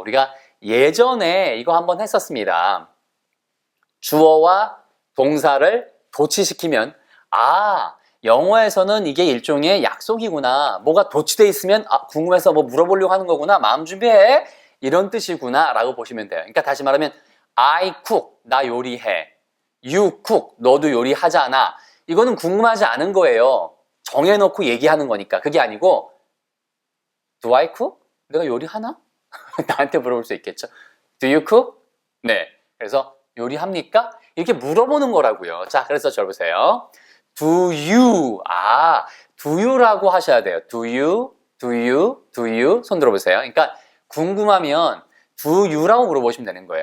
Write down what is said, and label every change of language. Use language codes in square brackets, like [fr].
[ko] 우리가 예전에 이거 한번 했었습니다. 주어와 동사를 도치시키면 영어에서는 이게 일종의 약속이구나. 뭐가 도치돼 있으면 궁금해서 뭐 물어보려고 하는 거구나. 마음 준비해. 이런 뜻이구나 라고 보시면 돼요. 그러니까 다시 말하면 [en] I cook, [ko] 나 요리해. [en] You cook, [ko] 너도 요리하잖아. 이거는 궁금하지 않은 거예요. 정해놓고 얘기하는 거니까. [en] 그게 아니고 Do I cook? [ko] 내가 요리하나? 나한테 물어볼 수 있겠죠. [en] Do you cook? [ko] 네. 그래서 요리합니까? 이렇게 물어보는 거라고요. 자, 그래서 저 보세요. [en] Do you? [ko] do you라고 하셔야 돼요. [en] Do you? Do you? Do you? [ko] 손 들어보세요. 그러니까 궁금하면 do you라고 물어보시면 되는 거예요.